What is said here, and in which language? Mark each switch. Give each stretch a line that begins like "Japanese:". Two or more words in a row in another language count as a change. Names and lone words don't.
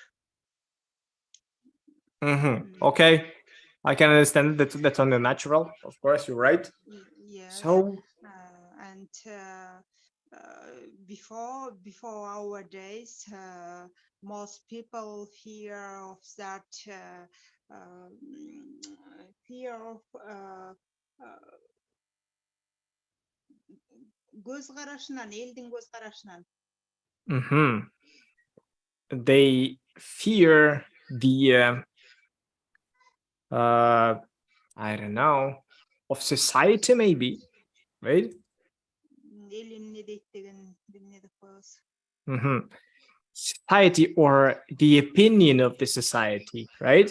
English: Okay, I can understand that's only natural. Of course, you're right. Yes. So and before our days, most people fear of that fear of
Kyrgyz: көз карашынан, элдин көз карашынан.
English: They fear the I don't know, of society, maybe, right? Society, or the opinion of the society, right?